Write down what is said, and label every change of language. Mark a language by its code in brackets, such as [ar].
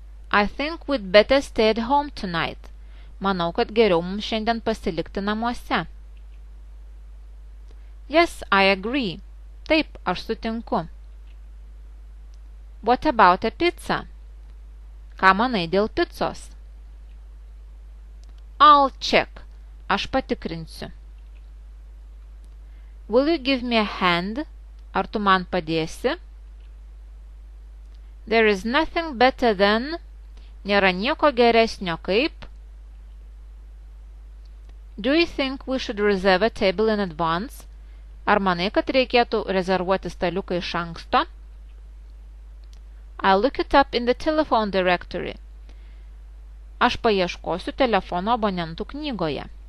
[en] I think we'd better stay at home tonight. [lt] Manau, kad geriau mums šiandien pasilikti namuose. [en] Yes, I agree. [lt] Taip, aš sutinku. [en] What about a pizza? [lt] Ką manai dėl picos? [en] I'll check. [lt] Aš patikrinsiu. [en] Will you give me a hand? [lt] Ar tu man padėsi? [en] There is nothing better than. [lt] Nėra nieko geresnio kaip. [en] Do you think we should reserve a table in advance? [lt] Ar manai, kad reikėtų rezervuoti staliuką iš anksto? [en] I'll look it up in the telephone directory. [lt] Aš paieškosiu telefono abonentų knygoje.